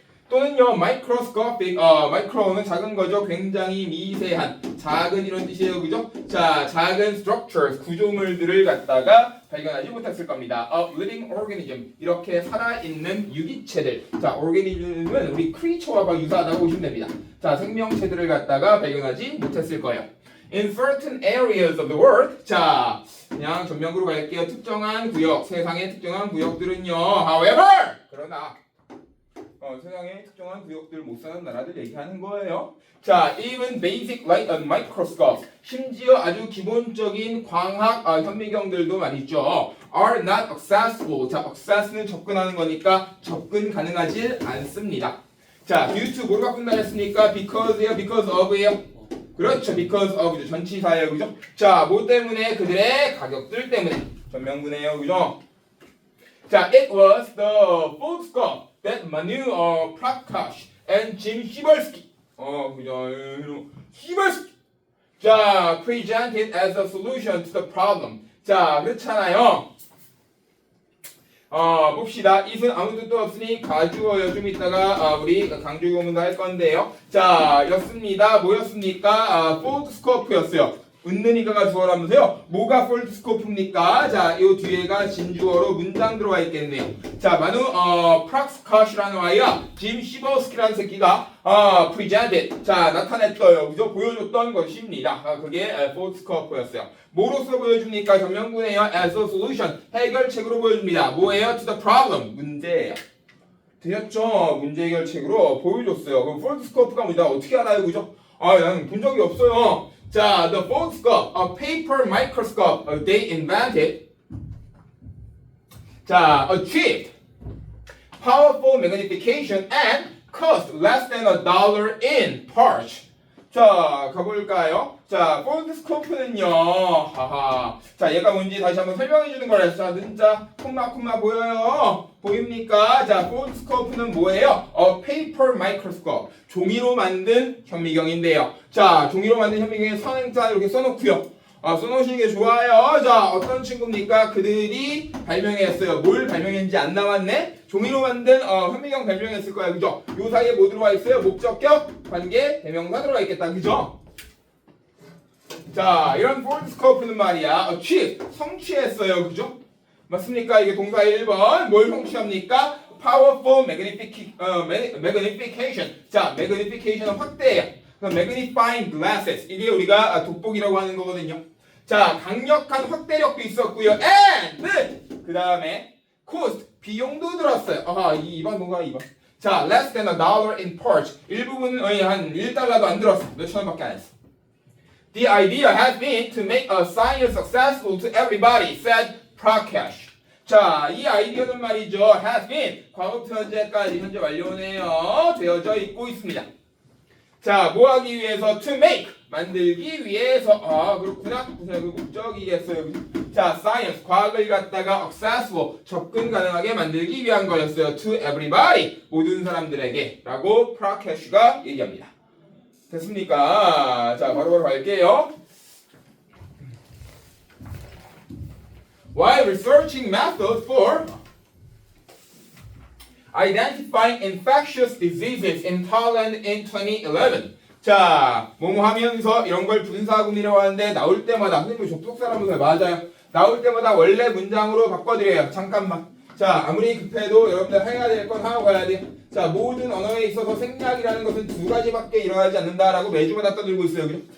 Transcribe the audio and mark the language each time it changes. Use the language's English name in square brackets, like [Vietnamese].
[Korean] 또는요, microscopic, 마이크로는 작은 거죠. 굉장히 미세한, 작은 이런 뜻이에요. 그죠? 자, 작은 structures, 구조물들을 갖다가 발견하지 못했을 겁니다. [English] A living organism, [Korean] 이렇게 살아있는 유기체들. 자, organism은 우리 creature와 유사하다고 보시면 됩니다. 자, 생명체들을 갖다가 발견하지 못했을 거예요. [English] In certain areas of the world, 자, [Korean] 그냥 전명구로 갈게요. 특정한 구역, 세상의 특정한 구역들은요, however, 그러나, 세상에 특정한 구역들 못 사는 나라들 얘기하는 거예요. 자, [English] even basic light and microscope, [Korean] 심지어 아주 기본적인 광학 현미경들도 말이죠. [English] are not accessible. [Korean] 자, access는 접근하는 거니까 접근 가능하지 않습니다. 자, due to 뭐로 바꾼다 했습니까? because예요, because of예요. 그렇죠, because of 전치사예요, 그죠? 자, 뭐 때문에? 그들의 가격들 때문에. 전명구네요, 그죠? [English] 자, it was the foldscope that Manu Prakash and Jim Siberski 그죠? Siberski 자, presented as a solution to the problem. [Korean] 자, 그렇잖아요. 봅시다. it은 아무 뜻도 없으니 가주어요. 좀 이따가 우리 강조 구문도 할 건데요. 자, 였습니다. 뭐였습니까? foldscope였어요. 은는이가가 주어라면서요. 뭐가 폴드스코프입니까? 자, 요 뒤에가 진주어로 문장 들어와 있겠네요. 자, 마누 프락스카시라는 아이와 짐 시버스키라는 새끼가 presented. 자, 나타냈어요. 그죠? 보여줬던 것입니다. 그게 폴드스코프였어요. 뭐로서 보여줍니까? 전명구네요. [English] as a solution. [Korean] 해결책으로 보여줍니다. 뭐예요? [English] to the problem. [Korean] 문제예요. 되셨죠? 문제 해결책으로 보여줬어요. 그럼 폴드스코프가 뭐다? 어떻게 알아요? 그죠? 나는 본 적이 없어요. [English] 자, the foldscope, a paper microscope, they invented. 자, achieved powerful magnification and cost less than $1 in parts. [Korean] 자, 가볼까요? 자, foldscope는요, 하하. 자, 얘가 뭔지 다시 한번 설명해 주는 거라 했어. 진짜 콤마 보여요? 보입니까? 자, foldscope는 뭐예요? [English] paper microscope. [Korean] 종이로 만든 현미경인데요. 자, 종이로 만든 현미경에 선행자 이렇게 써놓고요. 써놓으시는 게 좋아요. 자, 어떤 친구입니까? 그들이 발명했어요. 뭘 발명했는지 안 나왔네? 종이로 만든 현미경 발명했을 거야. 그죠? 요 사이에 뭐 들어와 있어요? 목적격, 관계, 대명사 들어와 있겠다. 그죠? 자, 이런 foldscope는 말이야. achieve, 성취했어요. 그죠? 맞습니까? 이게 동사 1번 뭘 성취합니까? [English] powerful magnification. [Korean] 자, magnification은 확대예요. 그럼 [English] magnifying glasses [Korean] 이게 우리가 돋보기라고 하는 거거든요. 자, 강력한 확대력도 있었고요. and 그 다음에 cost 비용도 들었어요. 아하, 2번 뭔가 2번. [English] 자, less than $1 in part. [Korean] 일부분은 한 1달러도 안 들었어. 몇천 원밖에 안 했어. [English] The idea has been to make a science successful to everybody, said Prakash. [Korean] 자, 이 아이디어는 말이죠. has been 과거부터 현재까지 현재 완료네요. 되어져 있고 있습니다. 자, 뭐 하기 위해서? [English] To make [Korean] 만들기 위해서. 아, 그렇구나. 무슨 그 목적이겠어요. 자, science 과학을 갖다가 accessible 접근 가능하게 만들기 위한 거였어요. [English] To everybody [Korean] 모든 사람들에게라고 프라케시가 얘기합니다. 됐습니까? 자, 바로 갈게요. [English] While researching methods for identifying infectious diseases in Thailand in 2011. [Korean] 자, 뭐뭐 하면서 이런 걸 분사구문이라고 하는데 나올 때마다 선생님 접속사라면서요. 맞아요. 나올 때마다 원래 문장으로 바꿔드려요. 잠깐만. 자, 아무리 급해도 여러분들 해야 될 건 하고 가야 돼요. 자, 모든 언어에 있어서 생략이라는 것은 두 가지밖에 일어나지 않는다라고 매주마다 떠들고 있어요. 그죠?